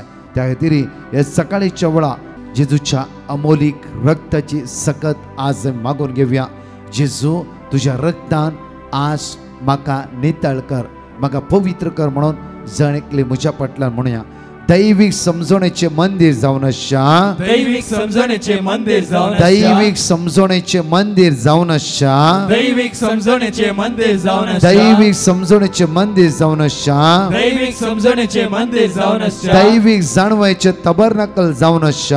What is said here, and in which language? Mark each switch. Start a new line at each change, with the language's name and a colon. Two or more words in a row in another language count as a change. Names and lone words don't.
Konkani: त्या खातीर हे सकाळीच्या वेळा जेजूच्या अमोलीक रक्ताची सकत आज मागून घेवया. जेजू तुज्या रक्तान आज म्हाका नितळ कर, म्हाका पवित्र कर म्हणून जण एकले म्हज्या फाटल्यान म्हणया. दैविक समजवण्याचे मंदिर जाऊन आशा दैविक समजण्याचे मंदिर जाऊन दैविक समजवण्याचे मंदिर जाऊन आशा दैविक समजण्याचे मंदिर जाऊन दैविक समजवण्याचे मंदिर जाऊन आशा दैविक समजण्याचे मंदिर जाऊन दैविक जाणवायचे तबरनकल जाऊन आशा